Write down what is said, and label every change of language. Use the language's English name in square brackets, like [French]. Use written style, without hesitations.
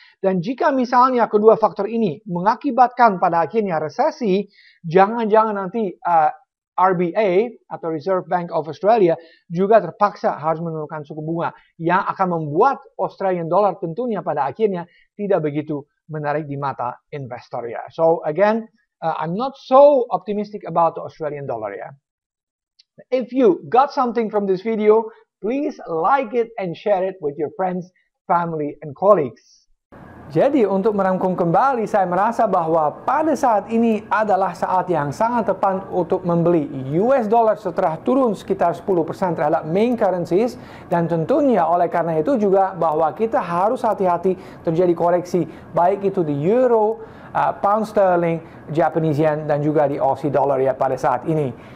[Indonesian] Dan jika misalnya kedua faktor ini mengakibatkan pada akhirnya resesi, jangan-jangan nanti RBA atau Reserve Bank of Australia juga terpaksa harus menurunkan suku bunga yang akan membuat Australian dollar tentunya pada akhirnya tidak begitu menarik di mata investor ya. [English] So again, I'm not so optimistic about the Australian dollar ya. If you got something from this video, please like it and share it with your friends, family, and colleagues. [Indonesian] Jadi untuk merangkum kembali, saya merasa bahwa pada saat ini adalah saat yang sangat tepat untuk membeli US dollar setelah turun sekitar 10% terhadap main currencies, dan tentunya oleh karena itu juga bahwa kita harus hati-hati terjadi koreksi baik itu di euro, pound sterling, Japanese yen, dan juga di Aussie dollar ya pada saat ini.